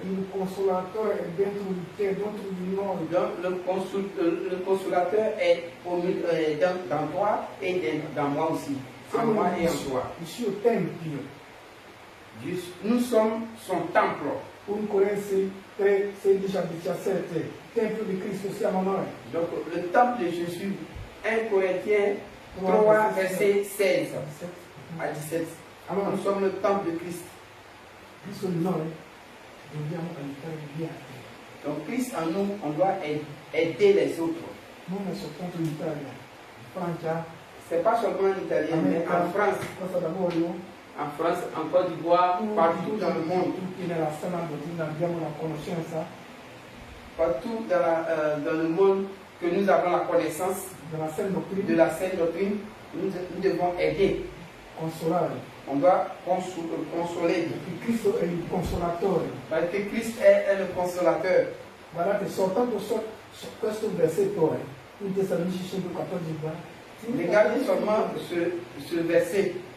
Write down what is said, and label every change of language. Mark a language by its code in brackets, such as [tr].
[it] Il consolatore è dentro di te, dentro di noi. [fr] Donc le consolateur est dans toi et dans moi aussi. En moi et en toi. [it] Il suo tempio. [fr] Nous sommes son temple. [it] 1 Corinzi 3, 16 a 17. Tempio di Cristo siamo noi. [fr] Donc le temple de Jésus, 1 Corinthiens 3, verset 16 à 17. [it] Allora, [fr] Nous sommes le temple de Christ. [it] Cristo in noi dobbiamo aiutare gli altri. [fr] Donc Christ en nous, on doit aider les autres. [it] Non è soltanto in Italia, in Francia, [fr] C'est pas seulement en Italien, mais en France, [it] Costa d'Avorio, [fr] en Côte d'Ivoire, partout dans le monde. [it] tutti nella sana dottrina abbiamo la conoscenza [fr] Partout dans le monde que nous avons la connaissance [it] della sana dottrina, [fr] de la sainte doctrine, nous devons aider. [it] consolare. [fr] On doit consoler. [it] Perché Cristo è il consolatore. [fr] Parce que Christ est le consolateur. [it] Guardate, soltanto questo versetto in Tessalonicesi 5,14. [fr] Regardez seulement ce verset.